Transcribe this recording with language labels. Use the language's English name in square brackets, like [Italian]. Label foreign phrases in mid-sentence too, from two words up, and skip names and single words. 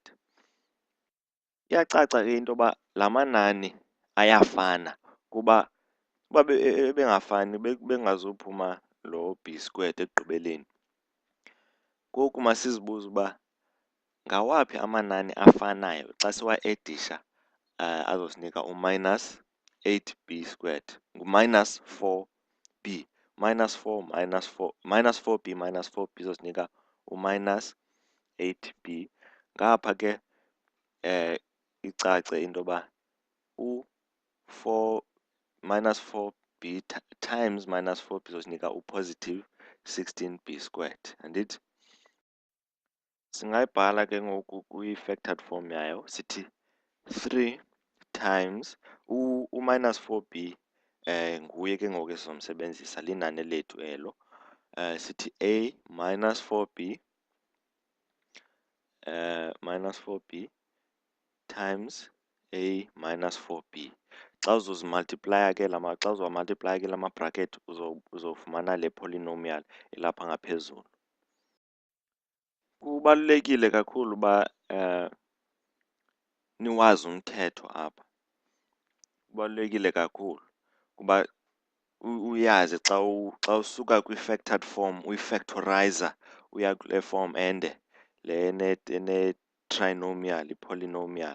[Xhosa] Iyacaca ke into yoba la manani ayafana kuba uba bengafani bengazuphuma lo [English] b squared [Xhosa] ekugqibeleni. Ngoku masizibuze uba ngawaphi amanani afanayo xa siwa-edisha azosinika u- [English] minus 8b squared, [Xhosa] ngu-minus 4b. [English] Minus 4 minus 4, minus 4b minus 4b izosinika u-minus 8b. [Xhosa] Ngapha ke icace into yoba u-4 [English] minus 4b times minus 4b [Xhosa] izosinika u- [English] positive 16b squared, [Xhosa] andithi? Singayibhala ke ngoku kwi- [English] factored form [Xhosa] yayo, sithi 3 times u- [English] minus 4b [Xhosa] nguye ke ngoku esizomsebenzisa, linani lethu elo. [English] Sithi a minus 4b minus 4b times a minus 4b. [Xhosa] Xa uzozimultiplaya ke xa uzawamultiplaya ke la ma-bracket uzofumana le polynomial elapha ngaphezulu. Kubalulekile kakhulu uba niwazi umthetho apha. Kubalulekile kakhulu kuba uyazi xa usuka kwi- [English] factored form [Xhosa] uyifactorizer uya kule form ende le ene-trinomial, i-polynomial.